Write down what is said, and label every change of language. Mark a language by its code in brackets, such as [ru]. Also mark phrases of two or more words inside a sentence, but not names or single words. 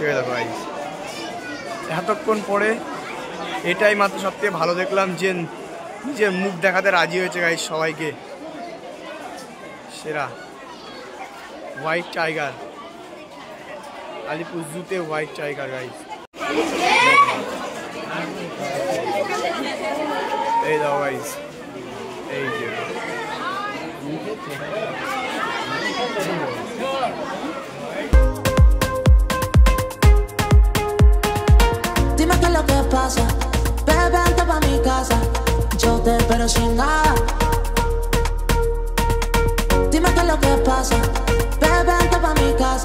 [bn] দেখো গাইস, এতক্ষণ পরে এটাই মাত্র সবথেকে ভালো দেখলাম যে নিজের মুখ দেখাতে রাজি হয়েছে গাইস সবাইকে। সেরা [en] white tiger, [bn] আলিপুর জুতে [en] white tiger [bn] গাইস। এই দাও গাইস, এই যে [es] Dime qué es lo que pasa, bebé, vente pa' mi casa. Yo te espero sin nada. Dime qué es lo que pasa, bebé, vente pa' mi casa.